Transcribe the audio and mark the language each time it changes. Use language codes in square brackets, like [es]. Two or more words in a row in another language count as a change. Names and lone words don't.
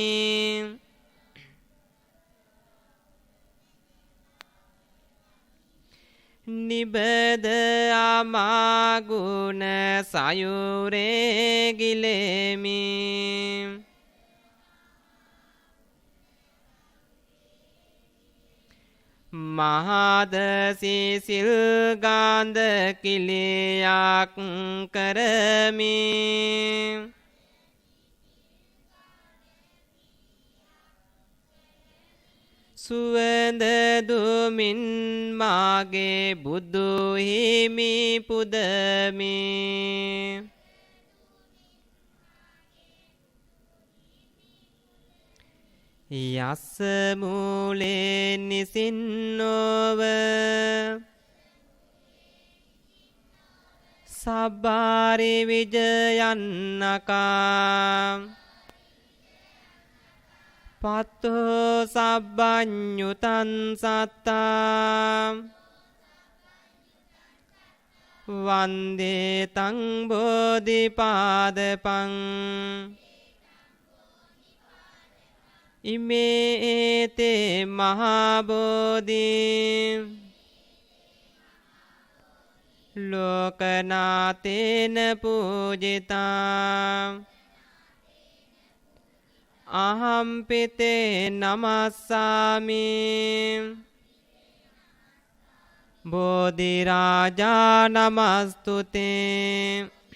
[si] නිබද අමාගුණ සයුරේ ගිලෙමි මහද සිසිල් ගාන්ධ කිලියක් කරමි සුවඳ දුමින් මාගේ බුදු හිමි පුදමි [pi] යස්ස මූලේ නිසින්නෝව සබ්බාරි විජයන්නකා පත්තෝ සබ්බඤ්ඤුතං සත්තා වන්දේ තං බෝධිපාදපං ඉමේ තේ මහා බෝධි ලෝකනාතේන පූජිතා අහම්පිතේ නමස්සාමි බෝධි රාජා නමස්තුතේ